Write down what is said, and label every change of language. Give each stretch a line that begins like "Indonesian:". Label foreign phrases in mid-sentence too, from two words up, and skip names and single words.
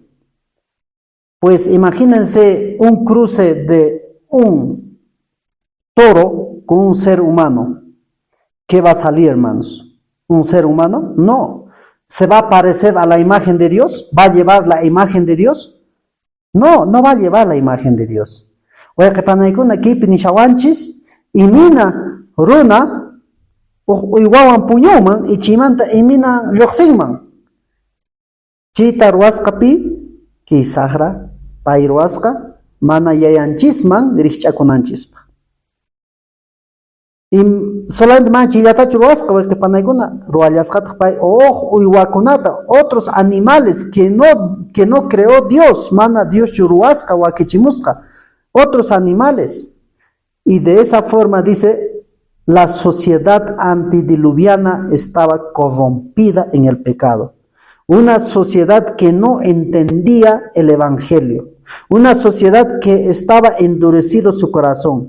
Spanish: Pues imagínense un cruce de un toro con un ser humano. ¿Qué va a salir, hermanos? ¿Un ser humano? No. ¿Se va a parecer a la imagen de Dios? ¿Va a llevar la imagen de Dios? No, no va a llevar la imagen de Dios. Oye, que
Quechua: panaikuna aquí pinishawanchis y mina runa uywawan puñuman y chimanta imina lluqsinman. Chita ruwasqapi kisaqra pay ruwasqa mana yayanchisman rikch'akunanchispaq.
Spanish: Y solamente
Quechua: man chillatachu ruwasqa wayqipanaykuna ruwallasqataq pay uywakunata,
Spanish: otros animales que no creó Dios,
Quechua: mana Dios ruwasqa wakichimusqa,
Spanish: otros animales. Y de esa forma dice, la sociedad antidiluviana estaba corrompida en el pecado. Una sociedad que no entendía el evangelio. Una sociedad que estaba endurecido su corazón.